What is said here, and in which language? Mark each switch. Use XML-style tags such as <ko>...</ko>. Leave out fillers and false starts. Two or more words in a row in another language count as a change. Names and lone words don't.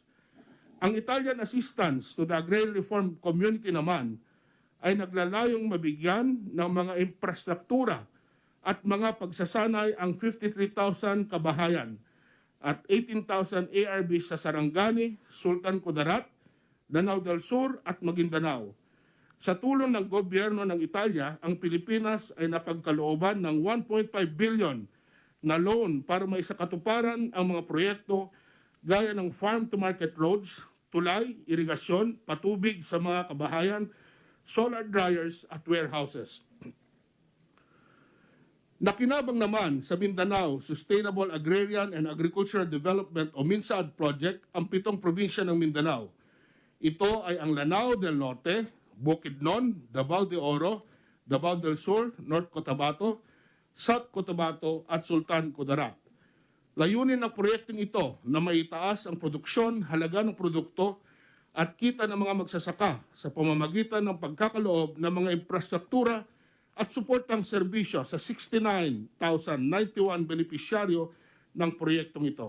<tl>Ang Italian assistance to the Agrarian Reform Community naman ay naglalayong mabigyan ng mga infrastruktura at mga pagsasanay ang 53,000 kabahayan at 18,000 ARBs sa Sarangani, Sultan Kudarat, Danao del Sur at Maguindanao. Sa tulong ng gobyerno ng Italia, ang Pilipinas ay napagkalooban ng 1.5 billion na loan para maisakatuparan ang mga proyekto gaya ng</tl> <en>farm-to-market roads,</en> <tl>tulay, irigasyon, patubig sa mga kabahayan,</tl> <en>solar dryers</en> <tl>at warehouses. Nakinabang naman sa Mindanao Sustainable Agrarian and Agricultural Development o MINSAAD Project ang 7 probinsya ng Mindanao. Ito ay ang Lanao del Norte, Bukidnon, Davao de Oro, Davao del Sur, North Cotabato, South Cotabato at Sultan Kudarat. Layunin ng proyektong ito na maitaas ang produksyon, halaga ng produkto at kita ng mga magsasaka sa pamamagitan ng pagkakaloob ng mga infrastruktura at suportang serbisyo sa 69,091 benepisyaryo ng proyektong ito.</tl>